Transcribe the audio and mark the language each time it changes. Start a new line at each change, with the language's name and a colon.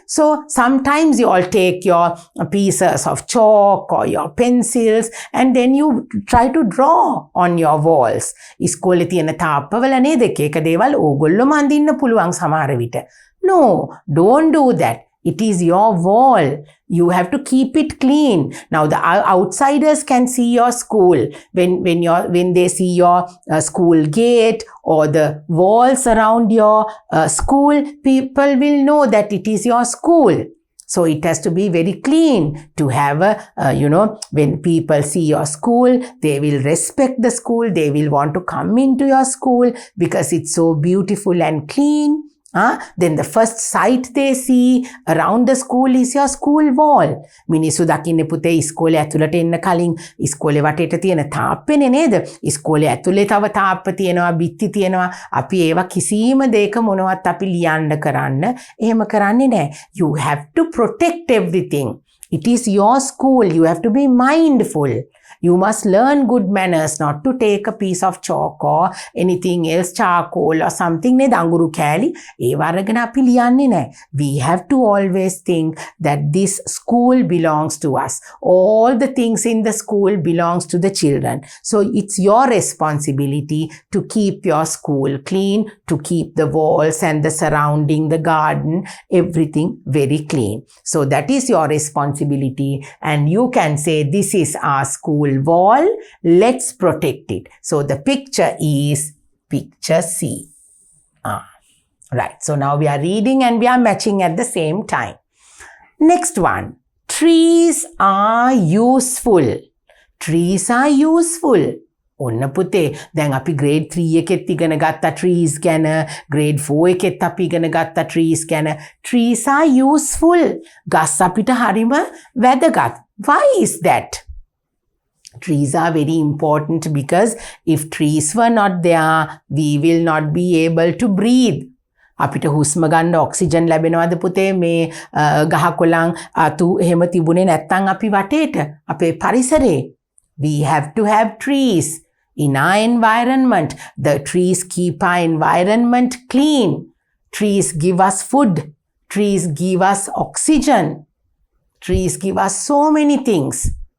English: So sometimes you all take your pieces of chalk or your pencils and then you try to draw on your walls.
Sinhala: ඉස්කෝලේ තියෙන තාප්පවල නේද එක එක දේවල් ඕගොල්ලෝම අඳින්න පුළුවන් සමහර විට.
English: No, don't do that. It is your wall. You have to keep it clean. Now the outsiders can see your school. When they see your school gate or the walls around your school, people will know that it is your school. So it has to be very clean to have when people see your school, they will respect the school. They will want to come into your school because it's so beautiful and clean. Then the first sight they see around the school is your school wall.
Sinhala: මිනිස්සු දකින්නේ පුතේ ඉස්කෝලේ ඇතුළට එන්න කලින් ඉස්කෝලේ වටේට තියෙන තාප්පෙනේ නේද? ඉස්කෝලේ ඇතුලේ තව තාප්ප තියෙනවා, බිත්ති තියෙනවා. අපි ඒවා කිසිම දෙයක මොනවත් අපි ලියන්න කරන්න එහෙම කරන්නේ නැහැ.
English: You have to protect everything. It is your school. You have to be mindful. You must learn good manners, not to take a piece of chalk or anything else, charcoal or something.
Sinhala: Ne danguru kali e waragana api liyanne naha.
English: We have to always think that this school belongs to us. All the things in the school belongs to the children. So it's your responsibility to keep your school clean, to keep the walls and the surrounding, the garden, everything very clean. So that is your responsibility, and you can say this is our school wall, let's protect it. So the picture is picture C. Right, so now we are reading and we are matching at the same time. Next one, trees are useful. Trees are useful.
Sinhala: ඔන්න පුතේ දැන් අපි grade 3 එකෙත් ඉගෙන ගත්තා trees ගැන, grade 4 එකෙත් අපි ඉගෙන ගත්තා trees ගැන.
English: Trees are useful.
Sinhala: ගස් අපිට හරිම වැදගත්.
English: Why is that? Trees are very important because if trees were not there, we will not be able to breathe.
Sinhala: අපිට හුස්ම ගන්න ඔක්සිජන් ලැබෙනවද පුතේ මේ ගහකොළන් අතු එහෙම තිබුණේ නැත්නම් අපි වටේට අපේ පරිසරේ.
English: We have to have trees in our environment. The trees keep our environment clean. Trees give us food. Trees give us oxygen. Trees give us so many things.